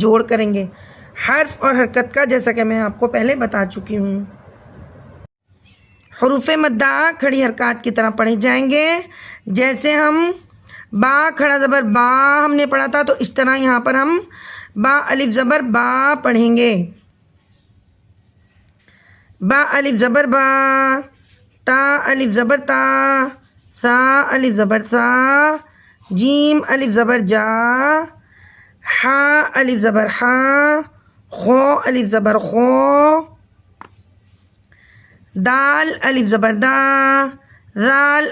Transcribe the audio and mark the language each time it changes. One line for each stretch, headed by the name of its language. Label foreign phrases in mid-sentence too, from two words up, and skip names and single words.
Urdu: جوڑ کریں گے حرف اور حرکت کا، جیسا کہ میں آپ کو پہلے بتا چکی ہوں۔ حروف مدہ کھڑی حرکات کی طرح پڑھے جائیں گے۔ جیسے ہم با کھڑا زبر با ہم نے پڑھا تھا، تو اس طرح یہاں پر ہم با الف زبر با پڑھیں گے۔ با الف زبر با، تا الف زبر تا، سا الف زبر سا، جیم الف زبر جا، حا الف زبر حا، خو الف زبر خو، دال الف زبر دا، زال